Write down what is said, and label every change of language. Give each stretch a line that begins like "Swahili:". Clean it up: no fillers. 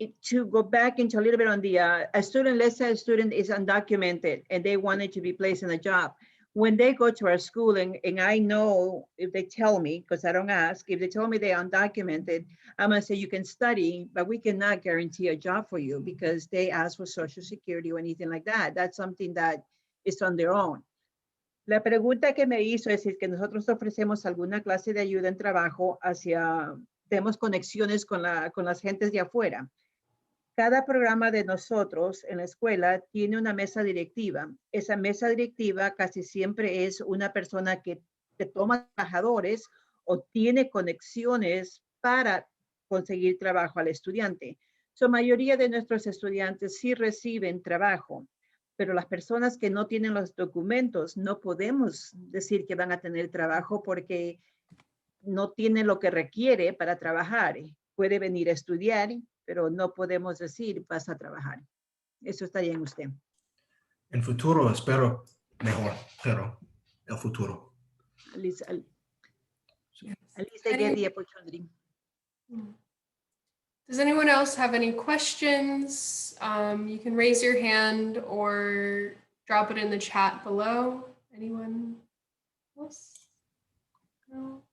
English: To go back into a little bit on the, a student, let's say a student is undocumented and they wanted to be placed in a job. When they go to our school, and I know if they tell me, because I don't ask, if they tell me they're undocumented, I'm gonna say you can study, but we cannot guarantee a job for you because they ask for Social Security or anything like that. That's something that is on their own.
Spanish: La pregunta que me hizo es si que nosotros ofrecemos alguna clase de ayuda en trabajo hacia, tenemos conexiones con las gentes de afuera. Cada programa de nosotros en la escuela tiene una mesa directiva. Esa mesa directiva casi siempre es una persona que toma trabajadores o tiene conexiones para conseguir trabajo al estudiante. La mayoría de nuestros estudiantes sí reciben trabajo, pero las personas que no tienen los documentos no podemos decir que van a tener trabajo porque no tienen lo que requiere para trabajar. Puede venir a estudiar, pero no podemos decir vas a trabajar. Eso estaría en usted. En futuro espero mejor, pero el futuro.
English: At least they get the opportunity. Does anyone else have any questions? You can raise your hand or drop it in the chat below. Anyone else? No?